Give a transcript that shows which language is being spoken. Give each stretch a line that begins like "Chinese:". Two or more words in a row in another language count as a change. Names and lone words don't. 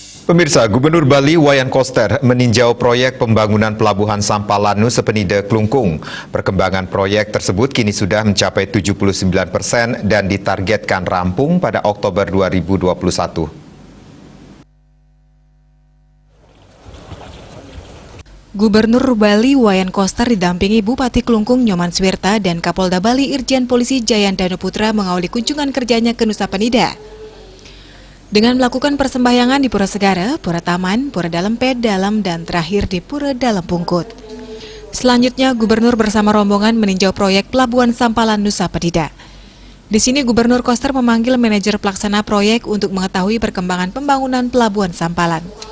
Indonesian: Pemirsa, Gubernur Bali Wayan Koster meninjau proyek pembangunan Pelabuhan Sampalan Nusa Penida Klungkung. Perkembangan proyek tersebut kini sudah mencapai 79% dan ditargetkan rampung pada Oktober 2021. Gubernur Bali Wayan Koster didampingi Bupati Klungkung Nyoman Swirta dan Kapolda Bali Irjen Polisi Jayandano Putra mengawali kunjungan kerjanya ke Nusa Penida. Dengan melakukan persembahyangan di Pura Segara, Pura Taman, Pura Dalempet Dalam, dan terakhir di Pura Dalam Pungkut. Selanjutnya, Gubernur bersama rombongan meninjau proyek Pelabuhan Sampalan Nusa Penida. Di sini Gubernur Koster memanggil manajer pelaksana proyek untuk mengetahui perkembangan pembangunan Pelabuhan Sampalan.